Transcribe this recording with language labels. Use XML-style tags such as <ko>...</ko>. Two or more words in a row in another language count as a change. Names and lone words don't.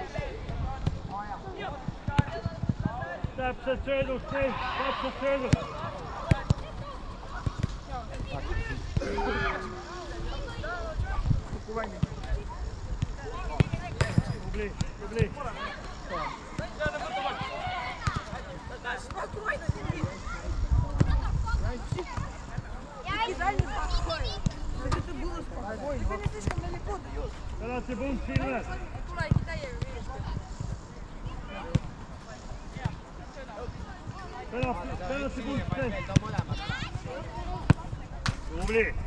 <et>Täpselt söödus, täpselt söödus. Tubli.</et> <ru>Это было спокойно. Ты не слишком далеко даешь.</ru> <et>Penalti punkt, Silver. Tulegi täiega kiiresti. Penalti punkt, Tubli.</et>